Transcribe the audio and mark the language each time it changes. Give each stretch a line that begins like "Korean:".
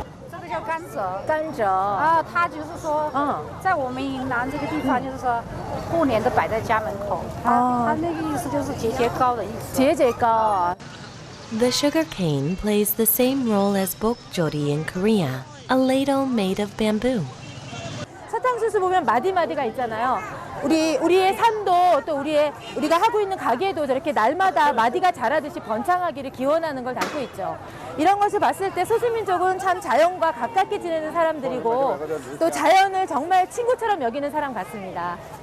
Chinese: 这个叫甘蔗。甘蔗啊，它就是说，在我们云南这个地方，就是说，过年都摆在家门口。它那个意思就是节节高的意思。节节高啊。
English: The sugar cane plays the same role as bokjori in Korea, a ladle made of bamboo.
Korean: 사탕수수 보면 마디마디가 있잖아요. 우리의 삶도 또 우리가 하고 있는 가게도 저렇게 날마다 마디가 자라듯이 번창하기를 기원하는 걸 담고 있죠. 이런 것을 봤을 때 소수민족은 참 자연과 가깝게 지내는 사람들이고 또 자연을 정말 친구처럼 여기는 사람 같습니다.